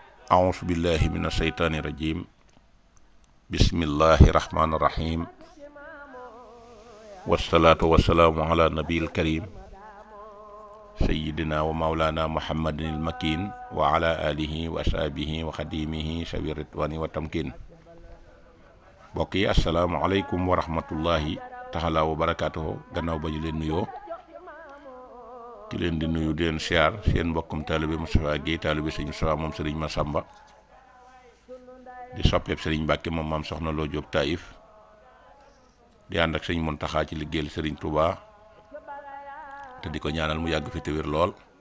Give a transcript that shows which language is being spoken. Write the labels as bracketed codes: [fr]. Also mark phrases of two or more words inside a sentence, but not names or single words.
[ar] أعوذ بالله من الشيطان الرجيم بسم الله الرحمن الرحيم والصلاة والسلام على النبي الكريم سيدنا ومولانا محمد المكين وعلى آله وأصحابه وخديمه شوي الرضوان والتمكين. بقي السلام عليكم ورحمة الله تعالى وبركاته. [wo] gannaaw ba ñu leen nuyoo ki leen di nuyu di leen siyaar seen mbokkum taalibe Moustapha Guèye taalibe Sëriñ Moustapha moom Sëriñ Massamba di soppeeb Sëriñ Mbàkke moom maam soxna Lo Jóob Taïf di ànd ak Sëriñ Muntaxa ci liggéeyal Sëriñ Touba te di ko ñaanal mu yàgg fi te wér lool